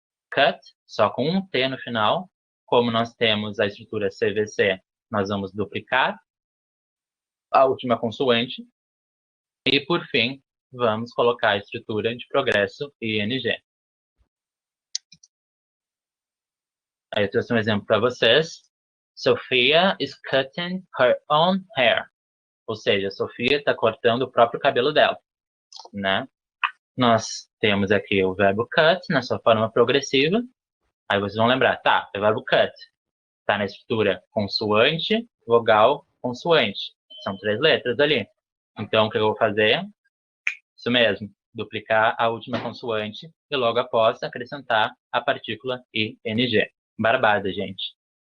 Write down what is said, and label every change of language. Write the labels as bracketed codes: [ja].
[pt] Cut, só com um T no final. Como nós temos a estrutura CVC, nós vamos duplicar a última consoante. E, por fim, vamos colocar a estrutura de progresso ING. Aí eu trouxe um exemplo para vocês. [en] Sophia is cutting her own hair. [pt] Ou seja, a Sofia está cortando o próprio cabelo dela, né? Nós temos aqui o verbo cut na sua forma progressiva. Aí vocês vão lembrar, tá, é o verbo cut. Está na estrutura consoante, vogal, consoante. São 3 letras ali. Então, o que eu vou fazer? Isso mesmo, duplicar a última consoante e logo após acrescentar a partícula ING. Barbada, gente.